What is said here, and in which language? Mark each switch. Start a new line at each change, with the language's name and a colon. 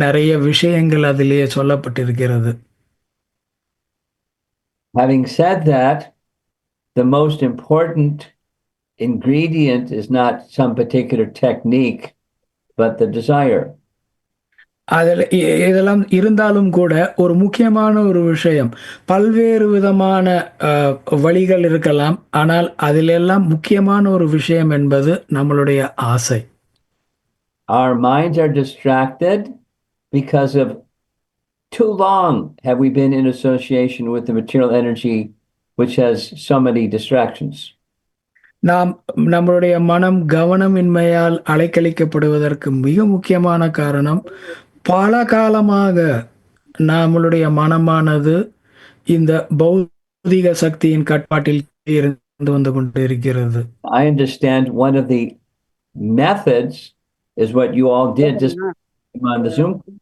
Tamil: நிறைய விஷயங்கள் அதிலேயே சொல்லப்பட்டிருக்கிறது.
English: Having said that, the most important ingredient is not some particular technique, but the desire.
Tamil: அதில் இதெல்லாம் இருந்தாலும் கூட ஒரு முக்கியமான ஒரு விஷயம், பல்வேறு விதமான வழிகள் இருக்கலாம், ஆனால் அதிலெல்லாம் முக்கியமான ஒரு விஷயம் என்பது நம்மளுடைய ஆசை.
English: Our minds are distracted because of too long have we been in association with the material energy which has so many distractions.
Tamil: நம்மளுடைய மனம் கவனமின்மையால் அலைக்கழிக்கப்படுவதற்கு மிக முக்கியமான காரணம் பல காலமாக நம்மளுடைய மனமானது இந்த பௌதிக சக்தியின் கட்டுப்பாட்டில் இருந்து வந்து கொண்டு இருக்கிறது.
English: I understand one of the methods is what you all did just on the Zoom.